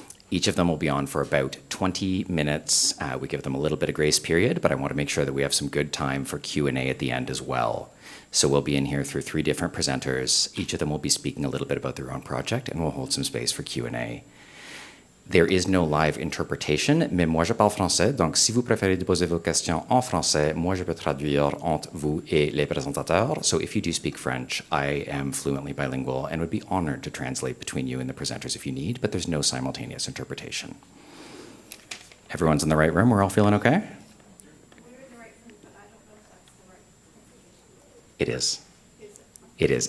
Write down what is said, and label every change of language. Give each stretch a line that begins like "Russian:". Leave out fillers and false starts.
English: Each of them will be on for about 20 minutes. We give them a little bit of grace period, but I want to make sure that we have some good time for Q&A at the end as well. So we'll be in here through 3 different presenters. Each of them will be speaking a little bit about their own project, and we'll hold some space for Q&A. There is no live interpretation,
French: mais moi je parle français, donc si vous préférez poser vos questions en français, moi je peux traduire entre vous et les présentateurs.
English: So if you do speak French, I am fluently bilingual and would be honored to translate between you and the presenters if you need, but there's no simultaneous interpretation. Everyone's in the right room? We're all feeling okay? We're in the right room, but I don't know if that's the right. It is. It is.